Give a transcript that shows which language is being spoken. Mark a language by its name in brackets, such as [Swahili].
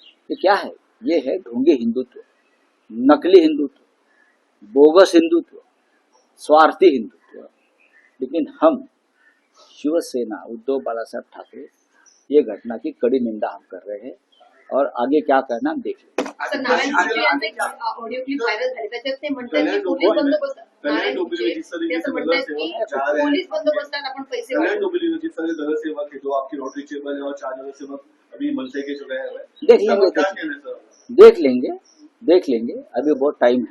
[Hindi] ये क्या है? ये है ढोंगी हिंदुत्व, नकली हिंदुत्व, बोगस हिंदुत्व, स्वार्थी हिंदुत्व। लेकिन हम शिवसेना उद्धव बालासाहेब ठाकरे ये घटना की कड़ी निंदा हम कर रहे हैं और आगे क्या करना हम देख लेंगे। [Marathi] सर, नारायण गोपचे यांचा एक ऑडिओ क्लिप व्हायरल झाली, त्याच्यात ते म्हणतात की पोलीस बंदोबस्त, नारायण गोपचे ते असं म्हणतात की पोलीस बंदोबस्तात आपण पैसे वाढवू। [Hindi] जिस तरह जनसेवक है, जो आपकी रोटरी चेयरमैन और 4 जनसेवक अभी मनसे के जो गए हुए हैं, देख लेंगे, क्या कहना है सर? देख लेंगे, अभी बहुत टाइम है।